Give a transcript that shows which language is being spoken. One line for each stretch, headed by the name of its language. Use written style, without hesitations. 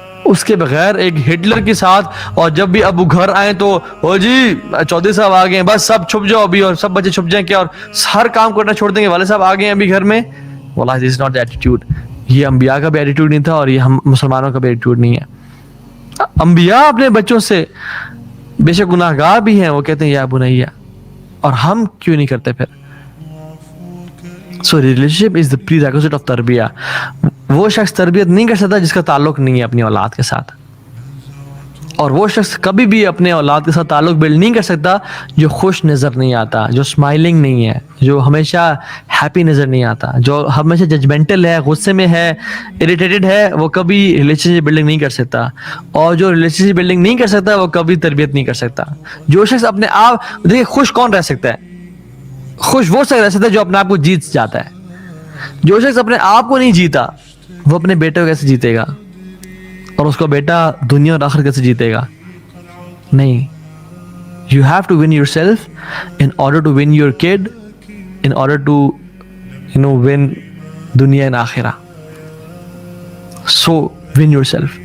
Urdu: اس کے بغیر ایک ہٹلر کے ساتھ, اور جب بھی ابو گھر آئے تو او جی چودھری صاحب آ گئے, بس سب چھپ جاؤ ابھی, اور سب بچے چھپ جائیں کیا, اور ہر کام کرنا چھوڑ دیں گے, والد صاحب آ گئے ابھی گھر میں. واللہ
English: This is not the attitude.
Urdu: یہ انبیاء کا بھی ایٹیٹیوڈ نہیں تھا, اور یہ ہم مسلمانوں کا بھی ایٹیٹیوڈ نہیں ہے. انبیاء اپنے بچوں سے بے شک گناہ گار بھی ہیں, وہ کہتے ہیں یا بنیا, اور ہم کیوں نہیں کرتے پھر.
English: So relationship is the prerequisite of تربیہ.
Urdu: وہ شخص تربیت نہیں کر سکتا جس کا تعلق نہیں ہے اپنی اولاد کے ساتھ, اور وہ شخص کبھی بھی اپنے اولاد کے ساتھ تعلق بلڈ نہیں کر سکتا جو خوش نظر نہیں آتا, جو اسمائلنگ نہیں ہے, جو ہمیشہ ہیپی نظر نہیں آتا, جو ہمیشہ ججمنٹل ہے, غصے میں ہے, اریٹیٹڈ ہے, وہ کبھی ریلیشن شپ بلڈنگ نہیں کر سکتا. اور جو ریلیشن شپ بلڈنگ نہیں کر سکتا وہ کبھی تربیت نہیں کر سکتا. جو شخص اپنے آپ, دیکھیے خوش کون رہ سکتا ہے, خوش وہ رہ سکتا ہے جو اپنے آپ کو جیت جاتا ہے. جو شخص اپنے آپ کو نہیں جیتا وہ اپنے بیٹے کو کیسے جیتے گا, اور اس کو بیٹا دنیا اور آخرت کیسے جیتے گا. نہیں,
English: you have to win yourself in order to win your kid, in order to win dunya and akhirah. So win yourself.